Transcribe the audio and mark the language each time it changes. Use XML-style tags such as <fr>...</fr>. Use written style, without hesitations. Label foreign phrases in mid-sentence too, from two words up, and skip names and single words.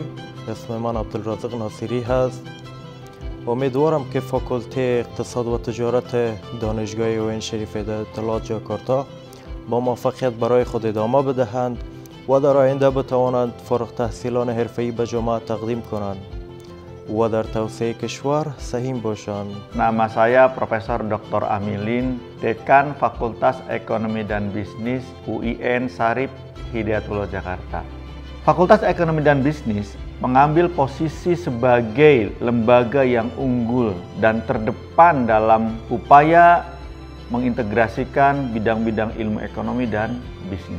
<fa>اسم من عبدالرازق ناصری هست. امیدوارم که فاکولته اقتصاد و تجارت دانشگاه اوین شریف هدایت‌الله جاکارتا با موفقیت برای خود ادامه بدهند و در آینده بتوانند فارغ تحصیلان حرفه‌ای به جامعه تقدیم کنند و در توسعه کشور سهم باشند.</fa> <id>Nama saya Profesor Dr. Amilin, Dekan Fakultas Ekonomi dan Bisnis UIN Syarif Hidayatullah Jakarta. Fakultas Ekonomi dan Bisnis mengambil posisi sebagai lembaga yang unggul dan terdepan dalam upaya mengintegrasikan bidang-bidang ilmu ekonomi dan bisnis.</id>